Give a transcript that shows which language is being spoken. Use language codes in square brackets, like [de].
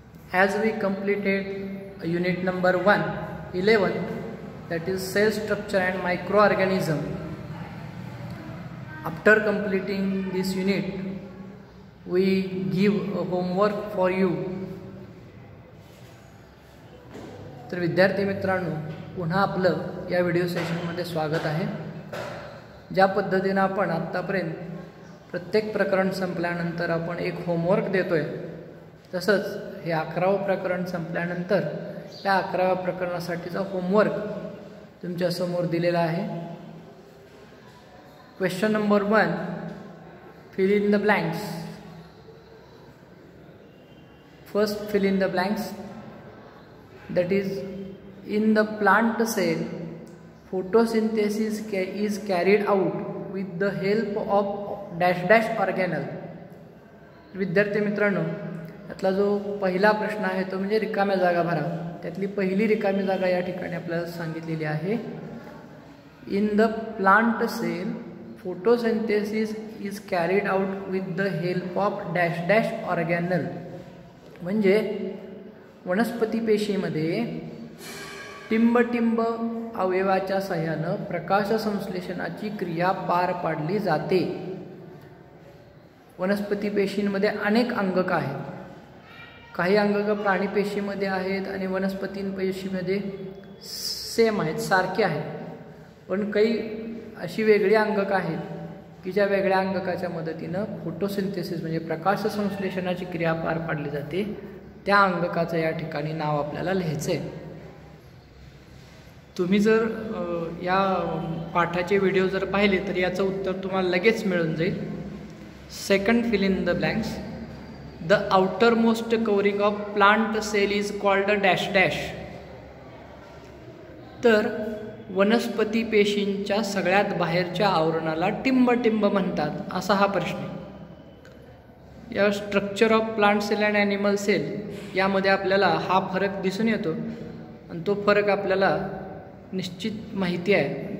[en] As we completed unit number 11, that is cell structure and microorganism. After completing this unit, we give a homework for you. [mr] तर विद्यार्थी मित्रांनो, पुन्हा आपलं या video सेशनमध्ये स्वागत आहे. ज्या पद्धतीने आपण आतापर्यंत प्रत्येक प्रकरण संपल्यानंतर आपण एक होमवर्क देतोय, तसंच हे 11वे प्रकरण संपल्यानंतर या 11व्या प्रकरणासाठीचा होमवर्क तुमच्या समोर दिलेला आहे. [en] Question number 1, fill in the blanks. First, fill in the blanks. That is, in the plant cell, photosynthesis is carried out with the help of dash dash organelle. [mr] विद्यार्थी मित्रांनो, यातला जो पहिला प्रश्न आहे तो म्हणजे रिकाम्या जागा भरा. त्यातली पहिली रिकामी जागा या ठिकाणी आपल्याला सांगितलेली आहे. [en] In the plant cell photosynthesis is carried out with the help of dash dash organelle. [mr] म्हणजे वनस्पती पेशीमध्ये टिंबटिंब अवयवाच्या सहाय्यानं प्रकाश संश्लेषणाची क्रिया पार पाडली जाते. वनस्पती पेशींमध्ये अनेक अंगक आहेत. काही अंगक प्राणी पेशीमध्ये आहेत आणि वनस्पती पेशीमध्ये सेम आहेत, सारखे आहेत. पण काही अशी वेगळी अंगक आहेत की ज्या वेगळ्या अंगकाच्या मदतीनं फोटोसिंथेसिस म्हणजे प्रकाश संश्लेषणाची क्रिया पार पाडली जाते. त्या अंगकाचं या ठिकाणी नाव आपल्याला लिहायचं आहे. तुम्ही जर या पाठाचे व्हिडिओ जर पाहिले तर याचं उत्तर तुम्हाला लगेच मिळून जाईल. [en] Second, fill in the blanks. The outermost covering of plant cell is called a dash dash. [mr] तर वनस्पती पेशींच्या सगळ्यात बाहेरच्या आवरणाला टिंबटिंब म्हणतात, असा हा प्रश्न. या [en] structure of plant cell and animal cell [mr] यामध्ये आपल्याला हा फरक दिसून येतो आणि तो फरक आपल्याला निश्चित माहिती आहे.